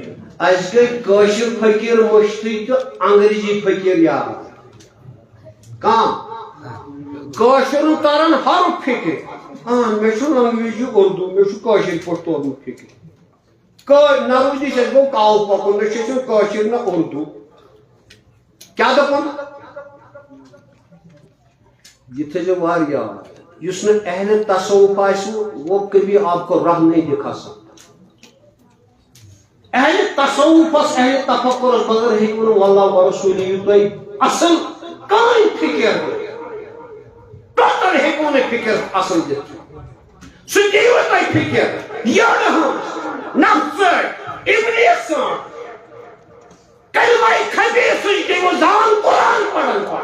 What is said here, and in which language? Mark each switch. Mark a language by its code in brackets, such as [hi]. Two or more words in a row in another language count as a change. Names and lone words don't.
[ks] اَسہِ گٔے کٲشِر فقیٖر مٔشتٕے تہٕ انگریزی فقیٖر یاد کم کٲشُرن ترن حرف فکر مےٚ چھُ لنگویج اردو مےٚ چھُ کٲشِر پٲٹھۍ توٚرمُت فکر نہ روٗدی چھِ اَسہِ گوٚو کاو پکُن نہ چھِ أسۍ کٲشِر نہ اردو کیٛاہ دپُن یہِ تھٲیزیو واریاہ یاد یُس نہٕ اہل تصوف آسہِ [ur] وہ کبھی آپ کو راہ نہیں دکھا سکتا [ks] اہل تصوفس اہل تفکرس بغٲر ہیٚکِو نہٕ واللہ ورسوٗلہِ یہِ تۄہہِ اصل کٕہٕنۍ فکر ٹوٹل ہیٚکِو نہٕ فکر اصل دِتھ سُہ دِیوٕ تۄہہِ فکر یٔڈ ہٕنٛز نفژٕ ابلیٖسن کلمہ خبیٖثٕچ دِیوٕ زان قرآن پرن